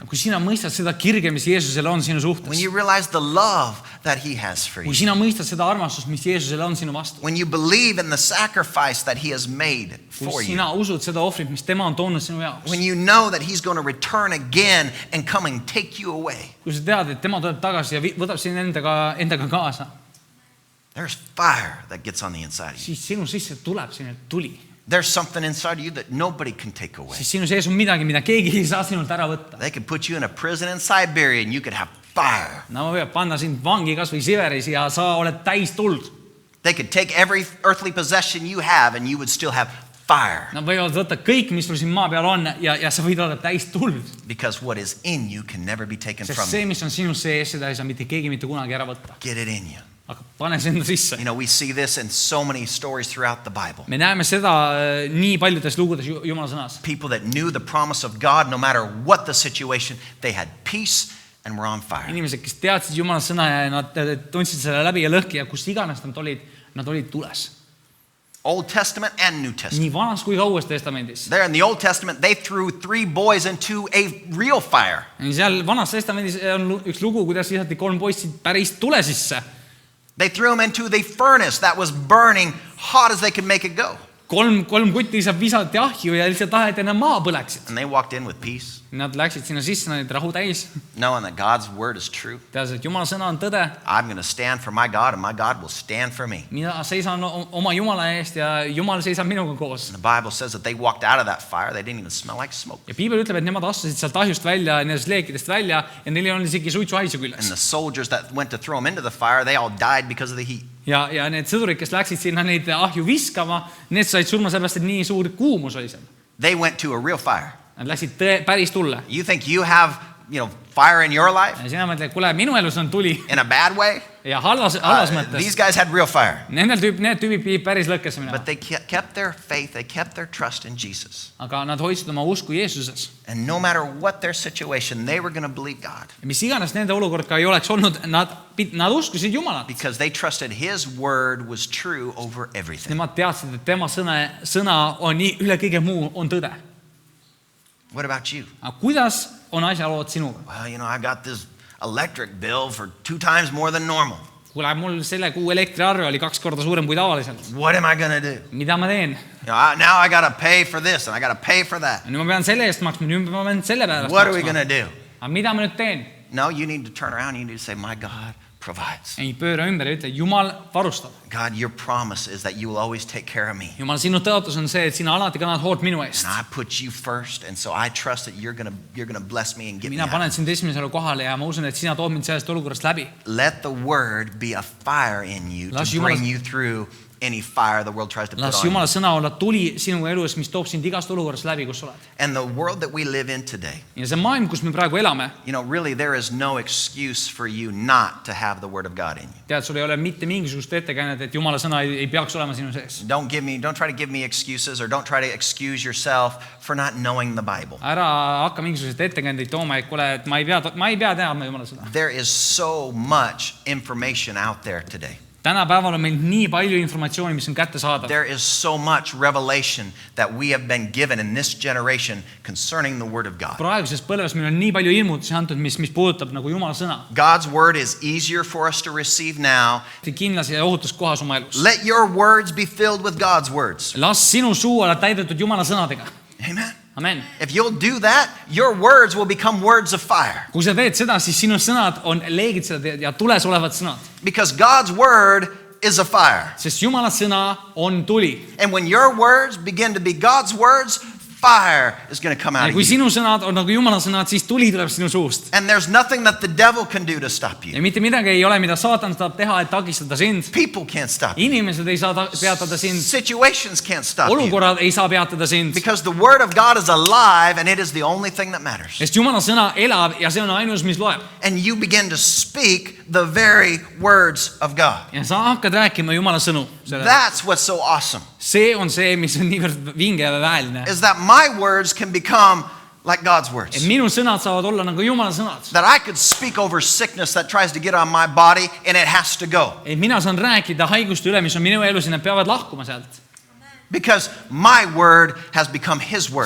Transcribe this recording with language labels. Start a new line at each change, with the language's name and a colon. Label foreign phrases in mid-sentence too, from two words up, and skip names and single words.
Estonian: Kui sina mõistad seda kirge, mis Jeesusel on sinu
English: when
Estonian: suhtes,
English: you realize the love that he has for
Estonian: kui
English: you,
Estonian: sina mõistad seda armastust, mis Jeesusel on sinu vastu,
English: when you believe in the sacrifice that he has made for
Estonian: kui
English: you,
Estonian: sina usud seda ohvrit, mis tema on toonud sinu jaoks,
English: when you know that he's going to return again and come and take you away,
Estonian: kui sa tead, et tema tuleb tagasi ja võtab sind endaga kaasa,
English: there's fire that gets on the inside of you.
Estonian: siis sinu sisse tuleb selline tuli.
English: There's something inside of you that nobody can take away.
Estonian: Siis sinu sees on midagi, mida keegi ei saa sinult ära võtta.
English: They could put you in a prison in Siberia and you could have fire.
Estonian: No võivad panna sind vangi kas või Siberis ja sa oled täis tuld.
English: They could take every earthly possession you have and you would still have fire.
Estonian: Nad võivad võtta kõik, mis sul siin maa peal on ja sa võid olla täis tuld.
English: Because what is in you can never be taken
Estonian: Sest
English: from
Estonian: see,
English: you.
Estonian: mis on sinu sees, seda ei saa mitte keegi mitte kunagi ära võtta.
English: Get it in you.
Estonian: Aga pane see enda sisse.
English: You know, we see this in so many stories throughout the Bible.
Estonian: Me näeme seda nii paljudes lugudes Jumala sõnas.
English: People that knew the promise of God, no matter what the situation, they had peace and were on fire.
Estonian: Inimesed, kes teadsid Jumala sõna ja nad tundsid selle läbi ja lõhki ja kus iganes nad olid tules.
English: Old Testament and New Testament.
Estonian: Nii vanas kui ka uues testamendis.
English: There in the Old Testament, they threw 3 boys into a real fire.
Estonian: Seal vanas testamendis on üks lugu, kuidas visati 3 poissi päris tule sisse.
English: They threw them into the furnace that was burning hot as they could make it go.
Estonian: 3 kutti visati ahju ja lihtsalt taheti nad maha põleksid.
English: And they walked in with peace,
Estonian: Nad läksid sinna sisse, nad olid rahu täis.
English: knowing that God's word is true.
Estonian: Teades, et Jumala sõna on tõde.
English: I'm going to stand for my God and my God will stand for me.
Estonian: Mina seisan oma Jumala eest ja Jumal seisab minuga koos.
English: And the Bible says that they walked out of that fire. They didn't even smell like smoke.
Estonian: Ja Piibel ütleb, et nemad astusid sealt ahjust välja, nendest leekidest välja ja neil ei olnud isegi suitsuhaisu
English: And
Estonian: küljes.
English: the soldiers that went to throw them into the fire, they all died because of the heat.
Estonian: Ja need sõdurid, kes läksid sinna neid ahju viskama, need said surma sellepärast, et nii suur kuumus oli seal.
English: They went to a real fire.
Estonian: Nad läksid päris tulle.
English: You think you have, fire in your life
Estonian: Ja sina mõtled, kuule, minu elus on tuli
English: in a bad way?
Estonian: ja halvas mõttes.
English: These guys had real fire.
Estonian: Need tüübid pidid päris lõkkesse minema.
English: But they kept their faith, they kept their trust in Jesus.
Estonian: Aga nad hoidsid oma usku Jeesuses.
English: And no matter what their situation, they were going to believe God.
Estonian: Ja mis iganes nende olukord ka ei oleks olnud, nad uskusid Jumalat.
English: Because they trusted His word was true over everything.
Estonian: Nemad teadsid, et tema sõna on nii üle kõige muu on tõde.
English: What about you?
Estonian: Aga kuidas on asjalood sinuga?
English: Well, I got this electric bill for 2 times more than normal.
Estonian: Kuule, mul selle kuu elektriarve oli 2 korda suurem kui tavaliselt.
English: What am I going to do?
Estonian: Mida ma teen?
English: Now I got to pay for this and I got to pay for that.
Estonian: Nüüd ma pean selle eest maksma, nüüd ma pean selle peale
English: What are we going
Estonian: maksma.
English: to do?
Estonian: Aga mida ma nüüd teen?
English: No, you need to turn around. You need to say, my God provides.
Estonian: Ei pööra ümber ja ütle, Jumal varustab.
English: God, your promise is that you will always take care of me.
Estonian: Jumal, sinu tõotus on see, et sina alati kannad hoolt minu eest.
English: And I put you first, and so I trust that you're gonna bless me and get me
Estonian: Mina
English: out.
Estonian: panen sind esimesele kohale ja ma usun, et sina tood mind sellest olukorrast läbi.
English: Let the word be a fire in you
Estonian: Las
English: to
Estonian: Jumala-
English: bring you through any fire the world tries to put
Estonian: Las
English: on you.
Estonian: Jumala sõna olla tuli sinu elus, mis toob sind igast olukorrast läbi, kus sa oled.
English: And the world that we live in today,
Estonian: Ja see maailm, kus me praegu elame,
English: really there is no excuse for you not to have the word of God in you.
Estonian: tead, sul ei ole mitte mingisugust ettekäänet, et Jumala sõna ei peaks olema sinu sees.
English: Don't try to give me excuses or don't try to excuse yourself for not knowing the Bible.
Estonian: Ära hakka mingisuguseid ettekäändeid tooma, et kuule, et ma ei pea teadma Jumala sõna.
English: There is so much information out there today.
Estonian: Tänapäeval on meil nii palju informatsiooni, mis on kättesaadav.
English: There is so much revelation that we have been given in this generation concerning the Word of God.
Estonian: Praeguses põlves meil on nii palju ilmutusi antud, mis puudutab nagu Jumala sõna.
English: God's Word is easier for us to receive now.
Estonian: Kindlas ja ohutus kohas oma elus.
English: Let your words be filled with God's words.
Estonian: Las sinu suu olla täidetud Jumala sõnadega.
English: Amen.
Estonian: Amen.
English: If you'll do that, your words will become words of fire.
Estonian: Kui sa teed seda, siis sinu sõnad on leegitsed ja tules olevad sõnad.
English: Because God's Word is a fire.
Estonian: Sest Jumala sõna on tuli.
English: And when your words begin to be God's words, fire is going to come out
Estonian: ja
English: of
Estonian: kui
English: you.
Estonian: sinu sõnad on nagu Jumala sõnad, siis tuli tuleb sinu suust.
English: And there's nothing that the devil can do to stop
Estonian: ja
English: you.
Estonian: mitte midagi ei ole, mida saatan saab teha, et takistada sind.
English: People can't stop you.
Estonian: Inimesed ei saa peatada sind.
English: Situations can't stop you.
Estonian: Olukorrad ei saa peatada sind.
English: Because the word of God is alive and it is the only thing that matters.
Estonian: sest Jumala sõna elab ja see on ainus, mis loeb.
English: And you begin to speak the very words of God.
Estonian: ja sa hakkad rääkima Jumala sõnu.
English: That's what's so awesome.
Estonian: see on see, mis on niivõrd vinge ja väeline.
English: Is that my words can become like God's
Estonian: et
English: words.
Estonian: minu sõnad saavad olla nagu Jumala sõnad.
English: That I could speak over sickness that tries to get on my body and it has to go.
Estonian: et mina saan rääkida haiguste üle, mis on minu elus ja nad peavad lahkuma sealt.
English: Because my word has become His word.